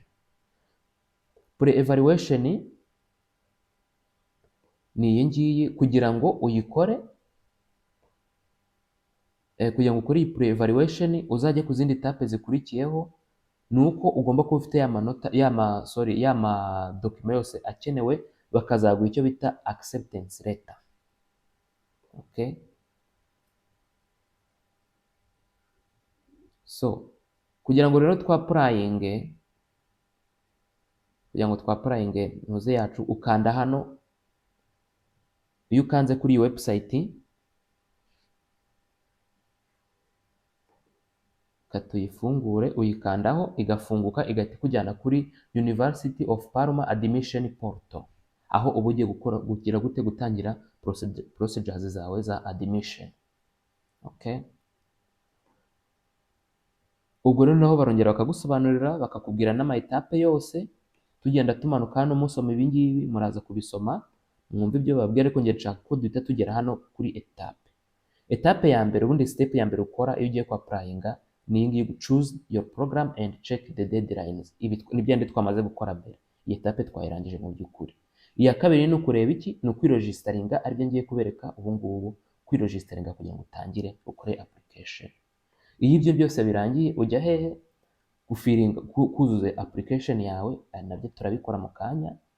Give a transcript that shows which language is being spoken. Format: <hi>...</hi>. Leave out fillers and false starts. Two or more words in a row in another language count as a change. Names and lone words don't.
<rw>Pre-evaluation ni iyi ngiyi. Kugira ngo uyikore, kugira ngo ukore iyi pre-evaluation uzajye ku zindi etape zikurikiyeho, nuko ugomba kuba ufite ya madokima yose akenewe, bakazaguha icyo bita</rw> <en>acceptance letter.</en> <rw>Okay? So, kugira ngo rero twapplyinge ntuze yacu, ukanda hano. Iyo ukanze kuri iyi website, katuyifungure, uyikandaho igafunguka, igahita kujyana kuri</rw> <en>University of Parma admission portal,</en> <rw>aho uba ugiye gutangira procedures zawe za admission. Okay? Ubwo rero naho barongera bakagusobanurira, bakakubwira n'ama etape yose. Tugenda tumanuka hano musoma ibi ngibi, muraza kubisoma mwumva ibyo babwira, ariko ngiye nshaka ko duhita tugera hano kuri etape ya mbere. Ubundi step ya mbere ukora iyo ugiye kwapplyinga ni iyi ngiyi,</rw> <en>choose your program and check the deadlines.</en> <rw>Ibi ni byandi twamaze gukora mbere. Iyi etape twayirangije mu by'ukuri. Iya kabiri ni ukureba iki? Ni ukwiregistaringa, aribyo ngiye kubereka ubu ngubu. Kwiregistaringa kugira ngo utangire ukore application. Iyo ibyo byose birangiye, ujya hehe? Kuzuza application yawe, nabyo turabikora mu kanya.</rw>